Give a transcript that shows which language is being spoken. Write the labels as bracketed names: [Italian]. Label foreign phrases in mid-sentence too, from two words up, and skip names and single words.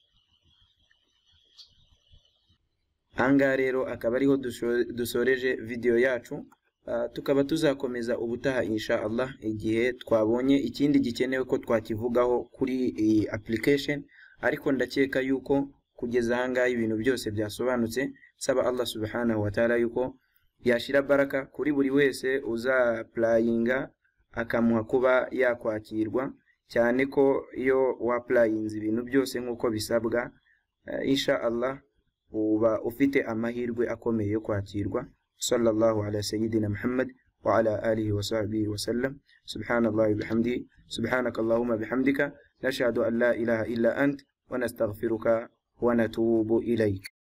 [Kinyarwanda] Anga rero akaba ariho dusoreje video yacu. Tukaba tuzakomeza ubutaha [Arabic] إن شاء الله [Kinyarwanda] igihe twabonye ikindi gikenewe ko twakivugaho kuri iyi application, ariko ndakeka yuko kugeza ahangaha ibintu byose byasobanutse. Saba Allah [Arabic] سبحانه وتعالى [Kinyarwanda] yuko yashira baraka kuri buri wese uza applyinga akamuha kuba yakwakirwa, cyane ko iyo wapplyinze ibintu byose nkuko bisabwa, [Arabic] إن شاء الله [Kinyarwanda] uba ufite amahirwe akomeye yo kwakirwa. [Arabic] صلى الله على سيدنا محمد وعلى آله وصحبه وسلم. سبحان الله وبحمده، سبحانك اللهم وبحمدك، نشهد أن لا إله إلا أنت ونستغفرك ونتوب إليك.